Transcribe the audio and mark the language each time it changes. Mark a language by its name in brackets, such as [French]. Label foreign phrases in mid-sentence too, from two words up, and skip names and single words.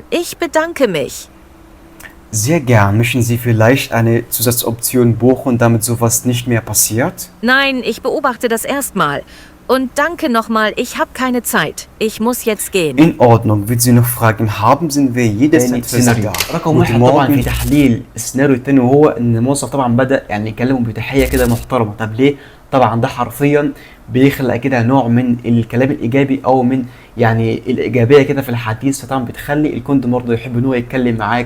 [German] Ich bedanke mich. Sehr gern. Möchten Sie vielleicht eine Zusatzoption buchen, damit sowas nicht mehr passiert? Nein, ich beobachte das erstmal. Und danke nochmal, ich habe keine Zeit. Ich muss jetzt gehen. In Ordnung. Wenn Sie noch Fragen haben, sind wir jederzeit für Sie da. [Arabic] رقم واحد طبعا في تحليل السيناريو التاني، وهو ان الموظف طبعا بدأ يعني يكلمه بتحية كده محترمة. طب ليه؟ طبعا ده حرفيا بيخلق كده نوع من الكلام الايجابي او من يعني الايجابيه كده في الحديث، فطبعا بتخلي الكونت برضه يحب ان هو يتكلم معاك.